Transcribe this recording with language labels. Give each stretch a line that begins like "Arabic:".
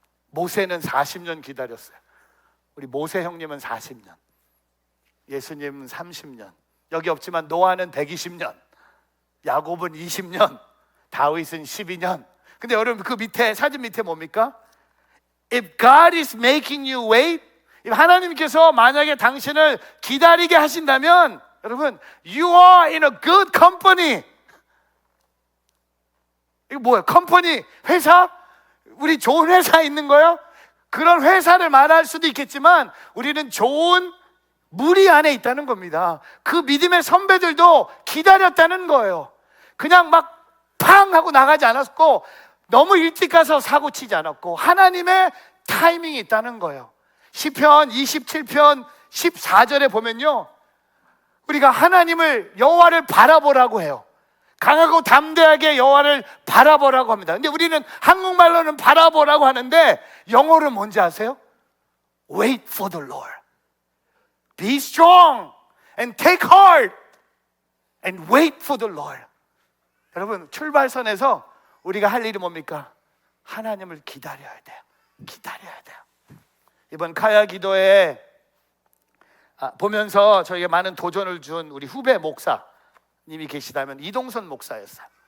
Korean: 모세는 40년 기다렸어요. 우리 모세 형님은 40년, 예수님은 30년, 여기 없지만 노아는 120년, 야곱은 20년, 다윗은 12년. 근데 여러분 그 밑에, 사진 밑에 뭡니까?
English: If God is making you wait,
Korean: 하나님께서 만약에 당신을 기다리게 하신다면 여러분,
English: you are in a good company.
Korean: 이거 뭐예요? 컴퍼니, 회사? 우리 좋은 회사에 있는 거예요? 그런 회사를 말할 수도 있겠지만 우리는 좋은 무리 안에 있다는 겁니다. 그 믿음의 선배들도 기다렸다는 거예요. 그냥 막 팡 하고 나가지 않았고, 너무 일찍 가서 사고 치지 않았고, 하나님의 타이밍이 있다는 거예요. 시편 27편 14절에 보면요, 우리가 하나님을, 여호와를 바라보라고 해요. 강하고 담대하게 여호와를 바라보라고 합니다. 근데 우리는 한국말로는 바라보라고 하는데 영어로 뭔지 아세요?
English: Wait for the Lord. Be strong and take heart and wait for the Lord.
Korean: 여러분, 출발선에서 우리가 할 일이 뭡니까? 하나님을 기다려야 돼요. 기다려야 돼요. 이번 카야 기도에 보면서 저에게 많은 도전을 준 우리 후배 목사님이 계시다면 이동선 목사였어요.